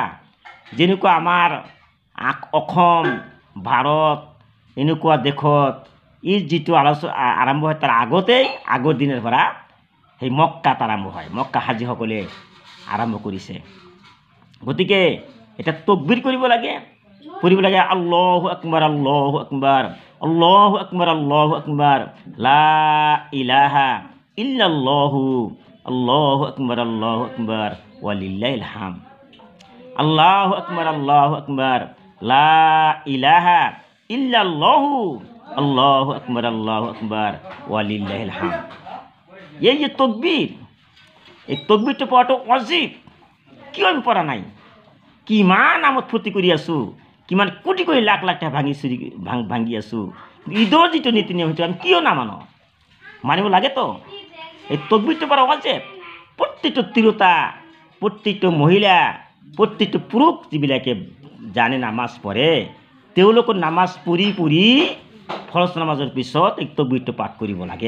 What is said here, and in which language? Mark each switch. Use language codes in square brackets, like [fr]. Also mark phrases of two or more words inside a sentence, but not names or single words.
[as] যেনেকুৱা আমাৰ অসম, ভাৰত, এনেকুৱা দেশত ঈদ যিটো আৰম্ভ হয় তাৰ আগতেই, আগৰ দিনৰ পৰা সেই মক্কাত আৰম্ভ হয়। মক্কা হাজীসকলে আৰম্ভ কৰিছে। গতিকে এটা তকবীৰ কৰিব লাগে, পঢ়িব লাগে [ar] الله أكبر الله أكبر الله أكبر الله أكبر لا إله إلا الله الله أكبر ولله الحمد الله أكبر لا إله إلا الله الله أكبر ولله الحمد. [bn] এই যে তাকবীর, এই তাকবীরটা পড়াটা ওয়াজিব। [as] কিয় আমি পড়া নাই? কিমান আমোদ ফুৰ্তি কৰি আছোঁ, কিমান কোটি কোটি লাখ লাখ টাকা ভাঙি আছোঁ। ঈদৰ যিটো নীতি নিয়ম সেইটো আমি কিয় নামানো? মানিব লাগেতো। এই তাকবীৰটো পঢ়া ওয়াজিব। প্ৰত্যেকটো তিৰোতা, প্ৰত্যেকটো মহিলা, প্ৰত্যেকটো পুৰুষ যিবিলাকে জানে নামাজ পঢ়ে, তেওঁলোকৰ নামাজ পঢ়ি ফৰজ নামাজৰ পিছত এই তাকবীৰটো পাঠ কৰিব লাগে।